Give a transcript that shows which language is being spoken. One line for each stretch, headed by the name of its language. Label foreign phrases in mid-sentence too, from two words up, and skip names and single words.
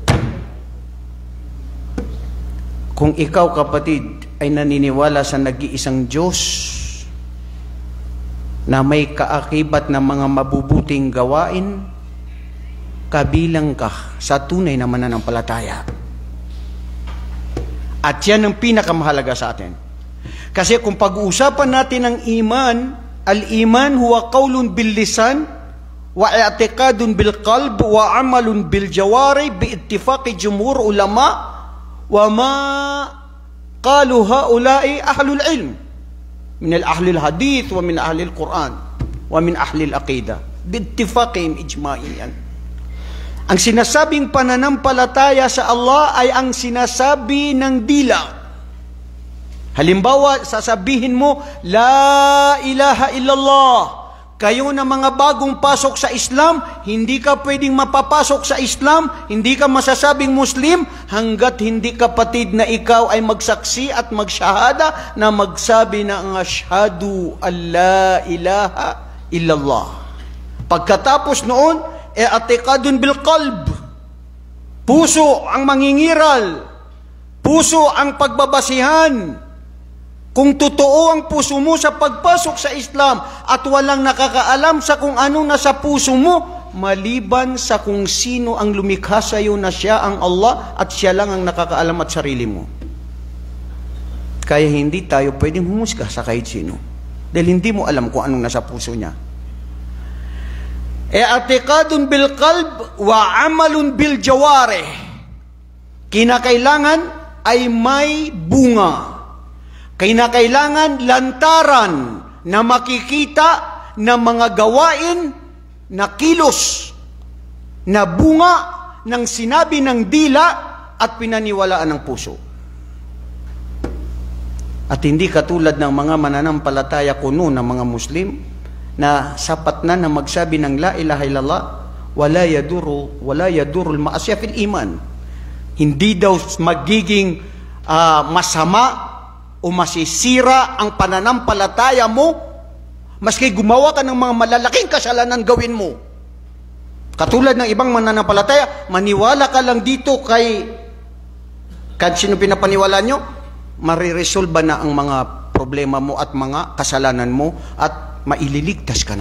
Filipino: Kung ikaw, kapatid, ay naniniwala sa nag-iisang Diyos na may kaakibat na mga mabubuting gawain, kabilang ka sa tunay na mananampalataya. At yan ang pinakamahalaga sa atin. Kasi kung pag-uusapan natin ang iman,
Arabic: الإيمان هو قول باللسان واعتقاد بالقلب وعمل بالجوارح باتفاق جمهور العلماء وما قالوا هؤلاء أهل العلم من الأهل الحديث ومن أهل القرآن ومن أهل العقيدة باتفاقهم إجماعيا.
Filipino: Ang sinasabing pananampalataya sa Allah ay ang sinasabi ng dila. Halimbawa, sasabihin mo,
Arabic: لا إله إلا الله.
Filipino: Kayo na mga bagong pasok sa Islam, hindi ka pwedeng mapapasok sa Islam, hindi ka masasabing Muslim, hanggat hindi kapatid na ikaw ay magsaksi at magsyahada na magsabi na ang
Arabic: أشهد أن لا إله إلا الله.
Filipino: Pagkatapos noon,
Arabic: اعتقاد بالقلب.
Filipino: Puso ang mangingiral. Puso ang pagbabasihan. Kung totoo ang puso mo sa pagpasok sa Islam at walang nakakaalam sa kung anong nasa puso mo, maliban sa kung sino ang lumikha sa iyo na siya ang Allah at siya lang ang nakakaalam at sarili mo. Kaya hindi tayo pwedeng humusga sa kahit sino. Dahil hindi mo alam kung anong nasa puso niya.
Arabic: اعتقاد بالقلب وعمل بالجوارح.
Filipino: Kinakailangan ay may bunga. Kinakailangan lantaran na makikita ng mga gawain na kilos, na bunga ng sinabi ng dila at pinaniwalaan ng puso. At hindi katulad ng mga mananampalataya kuno ng mga Muslim na sapat na magsabi ng
Arabic: لا إله إلا الله ولا يضر المعاصي في الإيمان.
Filipino: Hindi daw magiging masama o masisira ang pananampalataya mo maski gumawa ka ng mga malalaking kasalanan gawin mo. Katulad ng ibang mananampalataya, maniwala ka lang dito kay sino pinapaniwala nyo, mariresolba na ang mga problema mo at mga kasalanan mo at maililigtas ka na.